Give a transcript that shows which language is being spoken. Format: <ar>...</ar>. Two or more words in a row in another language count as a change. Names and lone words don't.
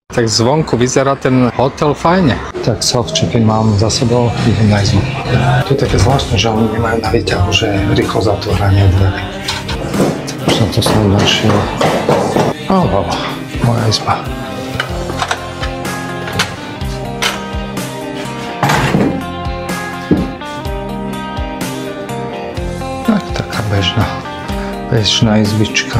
<sk>Tak zvonku vyzerá ten hotel fajne. Tak self-check-in mám za sebou, idem na izbu. To je také zvláštne, že oni nemajú na výťahu, že rýchlo zatváranie dverí. Už som to som našiel. Moja izba. Tak, taká bežná izbička.</sk>